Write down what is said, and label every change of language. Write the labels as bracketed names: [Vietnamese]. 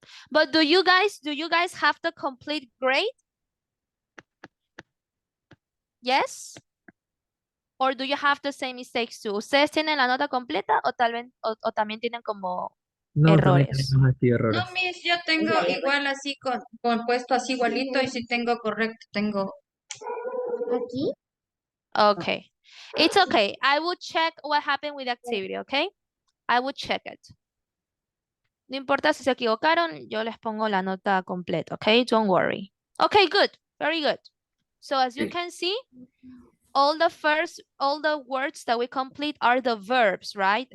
[English] But do you guys have the complete grade? Yes? Or do you have the same mistakes too? [Spanish] ¿Ustedes tienen la nota completa o tal vez o también tienen como No, también errores? tenemos así errores. No, Miss, yo tengo igual así compuesto así igualito y si tengo correcto, tengo aquí. [English] Okay. It's okay. I will check what happened with the activity, okay? I will check it. [Spanish] No importa si se equivocaron, yo les pongo la nota completa, okay? [English] Don't worry. Okay, good. Very good. So as you can see, all the words that we complete are the verbs, right?